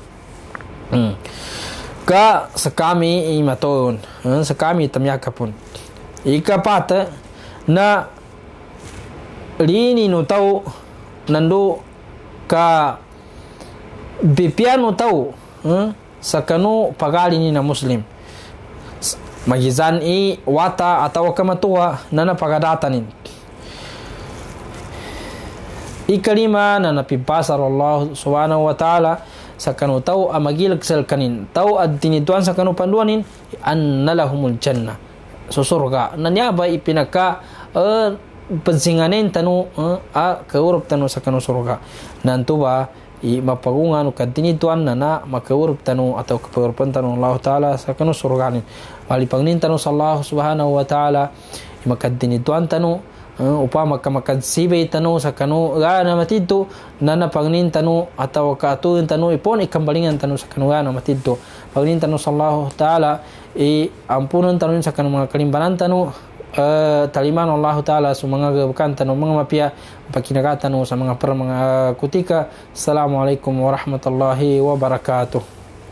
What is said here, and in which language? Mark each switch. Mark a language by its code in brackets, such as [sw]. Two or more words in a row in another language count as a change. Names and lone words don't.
[mdh] ka sakami imaton sakami tamyakapun ikapata na lini no tau nandu ka bipiano tau sa kanu pagali ni na muslim magizan wata atau kamatua na napagadatanin ikalima na napipasar [ar] الله سبحانه وتعالى [mdh] sa kanu tau amagilag sal kanin tau ad tinituan sa kanu panduanin anna [ar] لهم الجنة [mdh] so surga nanyaba ipinaka pansinganen tanu kaurup tanu sa kanu surga nantu ba mapagungan kadinituan na makaurup tanu atau kepaurupan tanu Allah taala sa kanu surga ni malipangnin tanu sa [ar] الله سبحانه وتعالى [mdh] makadinituan tanu upama kamakadsibe tanu sa kanu gana matidto nana pangnin tanu atau kaatuin tanu ipon ikambalingan tanu sa kanu gana matidto pangnin tanu sa [ar] الله تعالى [mdh] ampunan tanu sa kanu mga kalimbanan tanu taliman [ar] الله تعالى [mdh] sa mga gabukan tanu mga mapia pakinagatan sa mga kutika. [ar] السلام عليكم ورحمة الله وبركاته.